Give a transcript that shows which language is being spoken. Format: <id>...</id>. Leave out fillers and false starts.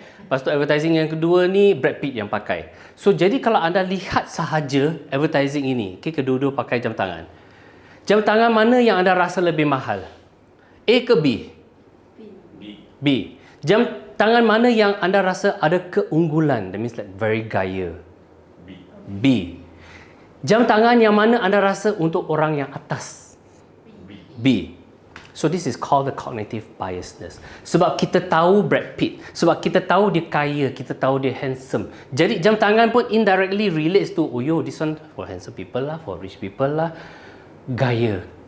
<ms>Lepas tu advertising yang kedua ni Brad Pitt yang pakai. So jadi kalau anda lihat sahaja advertising ini, okay, kedua-dua pakai jam tangan. Jam tangan mana yang anda rasa lebih mahal? A ke B? B. Jam tangan mana yang anda rasa ada keunggulan?</ms> <en>That means like very gaya. B.</en> <ms>Jam tangan yang mana anda rasa untuk orang yang atas? B.</ms> <en>So this is called the cognitive biasness.</en> <ms>Sebab kita tahu Brad Pitt, sebab kita tahu dia kaya, kita tahu dia handsome. Jadi jam tangan pun</ms> <en>indirectly relates to, oh yo, this one for handsome people lah, for rich people lah. Gaya.</en>